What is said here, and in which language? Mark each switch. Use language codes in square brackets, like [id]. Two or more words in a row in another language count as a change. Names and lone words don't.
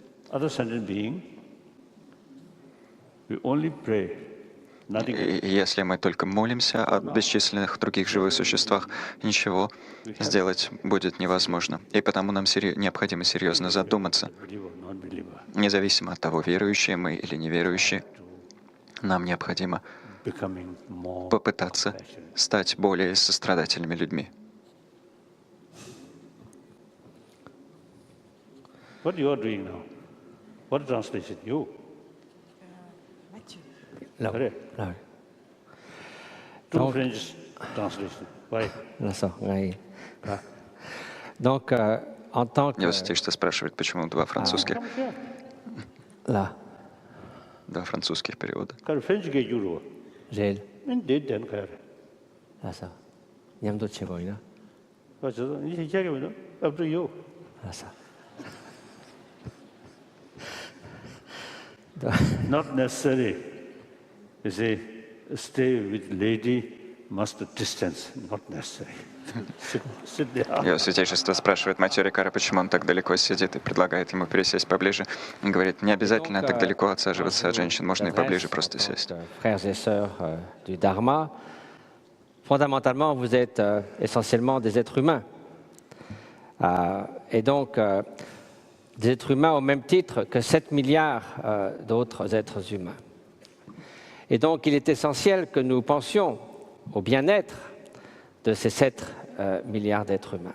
[ru] И если мы только молимся о бесчисленных других живых существах, ничего сделать будет невозможно. И потому нам необходимо серьезно задуматься. Независимо от того, верующие мы или неверующие, нам необходимо попытаться стать более сострадательными людьми. [en] What you are doing now? What translation? You? Two French translation. Why? [fr] Donc, en tant que... [ru] Я что спрашивает, почему два французских? Два французских перевода. [en] Not necessary. You say, stay with lady, must distance. Not necessary. Sit there. [ru] Его святейшество спрашивает Матью Рикара, почему он так далеко сидит, и предлагает ему пересесть поближе. Он говорит, не обязательно так далеко отсаживаться от женщин, можно и поближе просто сесть. [fr] Frères et sœurs du Dharma, fondamentalement, vous êtes essentiellement des êtres humains. Et donc, des êtres humains au même titre que 7 milliards d'autres êtres humains. Et donc, il est essentiel que nous pensions au bien-être de ces 7 milliards d'êtres humains.